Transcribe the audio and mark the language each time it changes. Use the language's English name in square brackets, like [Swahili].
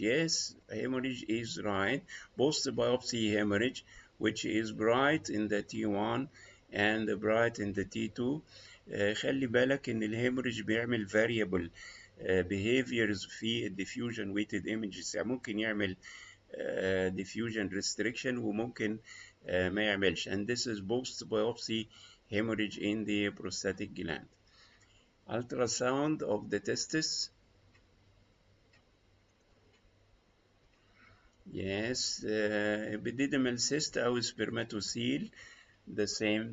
[English] Yes, hemorrhage is right. Post biopsy hemorrhage, which is bright in the T1 and bright in the T2. [Arabic] خلي بالك ان الهemorrhage بيعمل variable behaviors في diffusion weighted images. يعني ممكن يعمل diffusion restriction وممكن ما يعملش. [English] And this is post biopsy hemorrhage in the prostatic gland. Ultrasound of the testis. Yes, epididymal cyst أو spermatocele. The same.